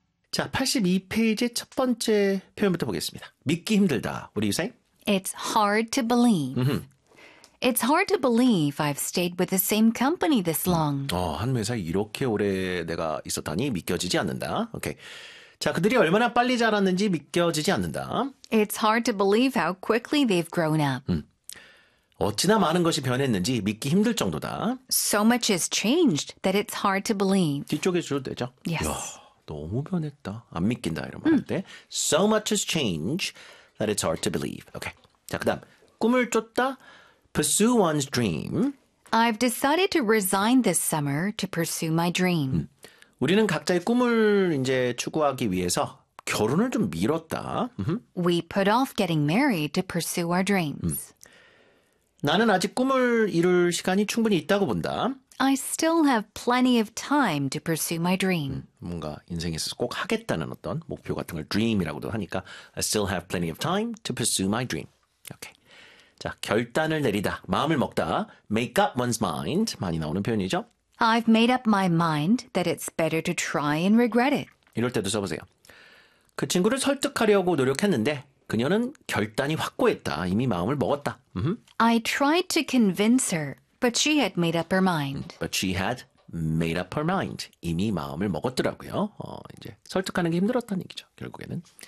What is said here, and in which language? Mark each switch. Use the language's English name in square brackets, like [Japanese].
[Korean] 자, 82페이지 첫 번째 표현부터 보겠습니다. 믿기 힘들다. [English] What do you say? It's hard to believe. It's hard to believe I've stayed with the same company this long. [Korean] 한 회사 이렇게 오래 내가 있었다니 믿겨지지 않는다. 오케이. 자, 그들이 얼마나 빨리 자랐는지 믿겨지지 않는다. [English] It's hard to believe how quickly they've grown up. [Korean] 어찌나 많은 것이 변했는지 믿기 힘들 정도다. [English] So much has changed that it's hard to believe. [Korean] 뒤쪽에 줘도 되죠? [English] Yes. [Korean] 이야, 너무 변했다. 안 믿긴다 이런 말 할 때. [English] So much has changed that it's hard to believe. [Korean] 오케이. 자, 그다음 꿈을 쫓다. [English] Pursue one's dream. I've decided to resign this summer to pursue my dream. [Korean] 우리는 각자의 꿈을 이제 추구하기 위해서 결혼을 좀 미뤘다. [English] We put off getting married to pursue our dreams. [Korean] 나는 아직 꿈을 이룰 시간이 충분히 있다고 본다. [English] I still have plenty of time to pursue my dream. [Korean] 뭔가 인생에서 꼭 하겠다는 어떤 목표 같은 걸 dream이라고도 하니까 [English] I still have plenty of time to pursue my dream. [Korean] 오케이. 자, 결단을 내리다, 마음을 먹다, [English] make up one's mind, [Korean] 많이 나오는 표현이죠. [English] I've made up my mind that it's better to try and regret it. [Korean] 이럴 때도 써보세요. 그 친구를 설득하려고 노력했는데 그녀는 결단이 확고했다, 이미 마음을 먹었다. [English] I tried to convince her, but she had made up her mind. But she had made up her mind. [Korean] 이미 마음을 먹었더라고요. 이제 설득하는 게 힘들었다는 얘기죠, 결국에는.